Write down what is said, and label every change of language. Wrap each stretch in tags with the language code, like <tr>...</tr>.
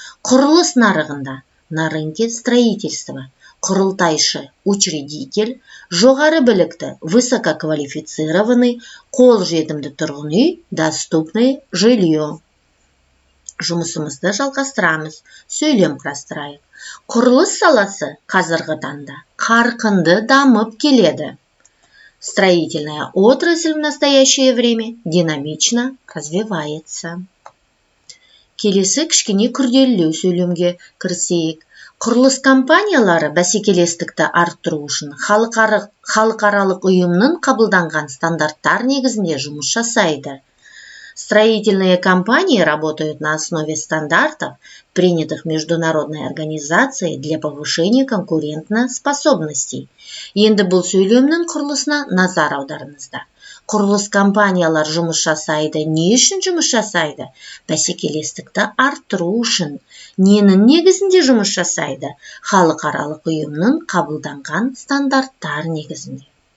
<kk>Құрылыс нарығында,</kk> <ru>на рынке строительства.</ru> <kk>Құрылтайшы,</kk> <ru>учредитель,</ru> <kk>жоғары білікті,</kk> <ru>высококвалифицированный,</ru> <kk>қолжетімді тұрғын үй,</kk> <ru>доступное жилье.</ru> <kk>Жұмысымызды жалғастырамыз, сөйлем құрастырайық. Құрылыс саласы қазіргі таңда қарқынды дамып келеді.</kk> <ru>Строительная отрасль в настоящее время динамично развивается.</ru> <kk>Келесі кішкене күрделілеу сөйлемге кірісейік. Құрылыс компаниялары бәсекелестікті арттыру үшін халықаралық ұйымның қабылданған стандарттар негізінде жұмыс жасайды.</kk> <ru>Строительные компании работают на основе стандартов, принятых Международной организацией для повышения конкурентоспособности.</ru> <kk>Енді бұл сөйлемнің құрылысына назар аударыңыздар. Құрылыс компаниялар жұмыс жасайды. Не үшін жұмыс жасайды? Бәсекелестікті арттыру үшін. Ненің негізінде жұмыс жасайды? Халықаралық ұйымның қабылданған стандарттар негізінде.</kk>